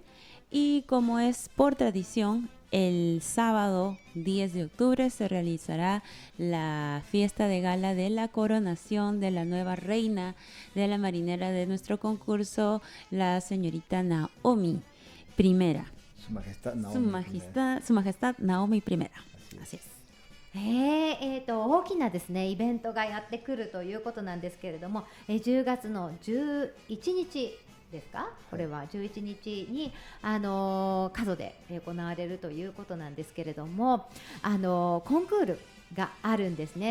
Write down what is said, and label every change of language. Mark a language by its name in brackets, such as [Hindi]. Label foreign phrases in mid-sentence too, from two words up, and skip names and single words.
[Spanish] Y como es por tradición, el sábado 10 de octubre se realizará la fiesta de gala de la coronación de la nueva reina de la marinera de nuestro concurso, la señorita Naomi I. Su Majestad Naomi. Su Majestad Naomi I. Así es. [Japanese] 大きなですねイベントがやってくるということなんですけれども、10月の11日ですか、これは11日に加須で行われるということなんですけれども、コンクールがあるんですね。